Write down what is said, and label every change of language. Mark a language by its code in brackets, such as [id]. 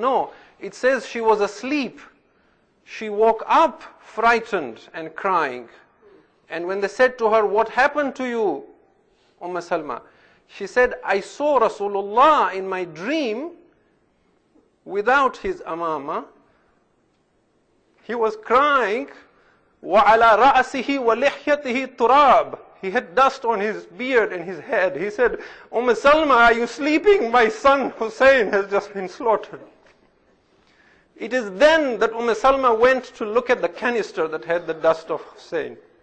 [en] No, it says she was asleep. She woke up frightened and crying. And when they said to her, "What happened to you, Salama?" she said, "I saw Rasulullah in my dream without his amama. He was crying, [ar] وَعَلَى رَأْسِهِ وَلِحْيَتِهِ تُرَابٌ." [en] He had dust on his beard and his head. He said, Salama, are you sleeping? My son Hussein has just been slaughtered." It is then that Salama went to look at the canister that had the dust of Hussein.